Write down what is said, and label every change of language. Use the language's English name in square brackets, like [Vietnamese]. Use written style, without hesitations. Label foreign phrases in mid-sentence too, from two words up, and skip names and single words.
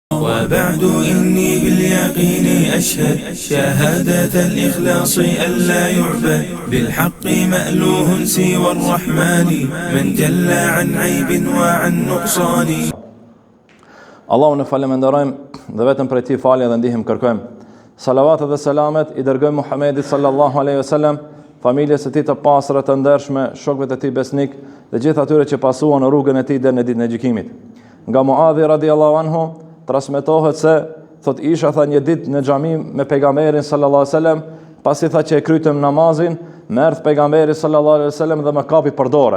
[Arabic] وبعد إني باليقين أشهد شهادة الإخلاص ألا يعبد بالحق مألوه سوى الرحمن من جل عن عيب وعن نقصان. [Albanian] Allahun e falenderojmë dhe vetëm prej tij falje dhe ndihmë kërkojmë. Salavatet dhe selamet i dërgojmë Muhamedit [Arabic] صلى الله عليه وسلم, [Albanian] familjes së tij të pastra të ndershme, shokëve të tij besnik dhe gjithë atyre që pasuan në rrugën e tij deri në ditën e gjykimit. Nga Muadhi [Arabic] رضي الله عنه [Albanian] transmetohet se thot isha tha një ditë në xhami me pejgamberin [Arabic] صلى الله عليه وسلم, [Albanian] pasi tha që e krytëm namazin, më erdhi pejgamberi [Arabic] صلى الله عليه وسلم [Albanian] dhe më kapi për dorë.